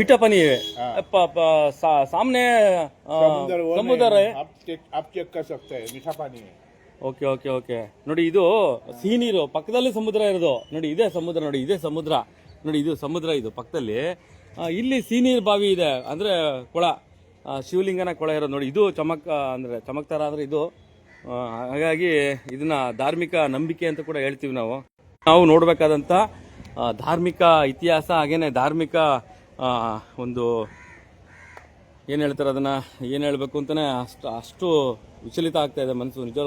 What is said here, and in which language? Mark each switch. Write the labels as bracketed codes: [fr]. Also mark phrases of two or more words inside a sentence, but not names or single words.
[hi] मीठा पानी है, सामने समुद्र है, आप चेक कर सकते हैं, मीठा पानी है। [en] OK OK OK. [kn] ನೋಡಿ, ಇದು ಸಿಹಿ ನೀರು, ಪಕ್ಕದಲ್ಲಿ ಸಮುದ್ರ ಇರೋದು. ನೋಡಿ, ಇದೇ ಸಮುದ್ರ, ನೋಡಿ ಇದೇ ಸಮುದ್ರ, ನೋಡಿ ಇದು ಸಮುದ್ರ, ಇದು ಪಕ್ಕದಲ್ಲಿ. ಇಲ್ಲಿ ಸಿಹಿ ನೀರು ಬಾವಿ ಇದೆ, ಅಂದ್ರೆ ಕೊಳ, ಶಿವಲಿಂಗನ ಕೊಳ ಇರೋದು. ನೋಡಿ, ಇದು ಅಂದ್ರೆ ಚಮಕ್ತಾರ ಅಂದ್ರೆ ಇದು. ಹಾಗಾಗಿ ಇದನ್ನ ಧಾರ್ಮಿಕ ನಂಬಿಕೆ ಅಂತ ಕೂಡ ಹೇಳ್ತೀವಿ ನಾವು ನೋಡ್ಬೇಕಾದಂತ ಧಾರ್ಮಿಕ ಇತಿಹಾಸ, ಹಾಗೇನೆ ಧಾರ್ಮಿಕ ಒಂದು ಏನು ಹೇಳ್ತಾರೆ, ಅದನ್ನ ಏನು ಹೇಳಬೇಕು ಅಂತಾನೆ ಅಷ್ಟು ವಿಚಲಿತ ಆಗ್ತಾ ಇದೆ ಮನಸ್ಸು ನಿಜರು.